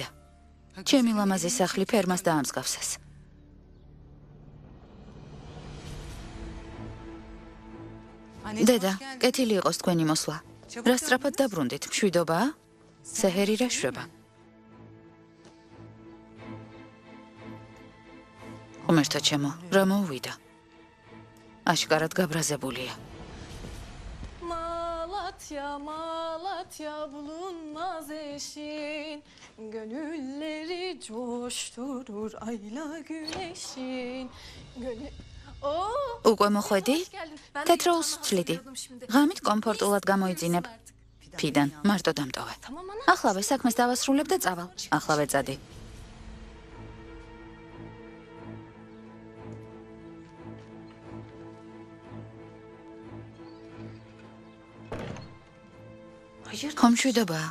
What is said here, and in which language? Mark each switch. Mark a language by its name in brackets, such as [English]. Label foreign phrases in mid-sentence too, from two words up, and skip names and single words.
[Georgian] ჩემი ლამაზი სახლი ფერმას დაამსგავსეს. დედა, კეთილი იყოს თქვენი მოსვლა. რა სწრაფად დაბრუნდით? მშვიდობაა? სეჰერი რა შვება? ღმერთო ჩემო, რა მოუვიდა? აშკარად გაბრაზებულია. [Turkish] Malatya bulunmaz eşin, gönülleri coşturur ayla güneşin. [Georgian] უკვე მოხვედი? თეთროულს ვცლიდი. ღამით კომფორტულად გამოიძინებ. ფიდან, მარტო დამტოვე. ახლავე საქმეს დავასრულებ და წავალ. ახლავე წადი. ხომ მშვიდობაა?